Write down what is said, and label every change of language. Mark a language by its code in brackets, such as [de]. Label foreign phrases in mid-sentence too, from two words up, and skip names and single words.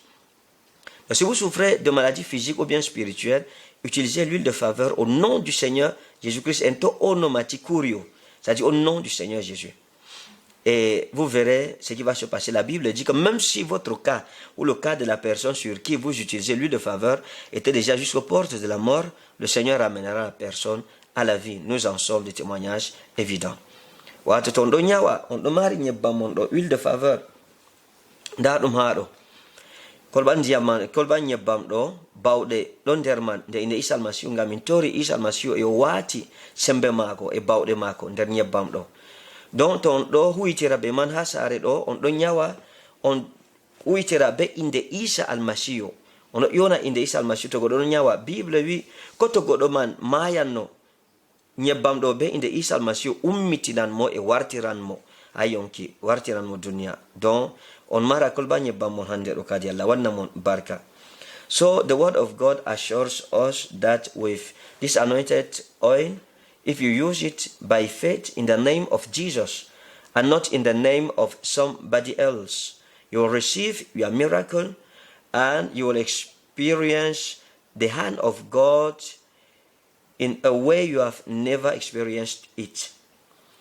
[fr] Donc, si vous souffrez de maladies physiques ou bien spirituelles, utilisez l'huile de faveur au nom du Seigneur Jésus-Christ, [el] ἐν τῷ ὀνόματι κυρίου, [fr] c'est-à-dire au nom du Seigneur Jésus. Et vous verrez ce qui va se passer. La Bible dit que même si votre cas ou le cas de la personne sur qui vous utilisez l'huile de faveur était déjà jusqu'aux portes de la mort, le Seigneur amènera la personne à la vie. Nous en sommes des témoignages évidents. [ff] Wato tondo nyawa on do mari nyebbam on do [fr] huile de faveur [ff] nda dum haado kolban diamant kolban nyebbam do bawde don der man de inde Isa Almasihu ngam min tori Isa Almasihu e wati sembe mako e bawde mako der nyebbam do donc on do huitira be man ha sare do on do nyawa on huitira be inde Isa Almasihu on yona inde Isa Almasihu to godo nyawa bible wi ko to godo man mayanno nyebbam do be inde Isa Almasihu ummitinan mo e wartiran mo ayonki wartiran mo dunya donc on mara kolba nyebbam mon hande do kadi Allah wanna mon barka. [en] So the word of God assures us that with this anointed oil, if you use it by faith in the name of Jesus and not in the name of somebody else, you will receive your miracle and you will experience the hand of God in a way you have never experienced it.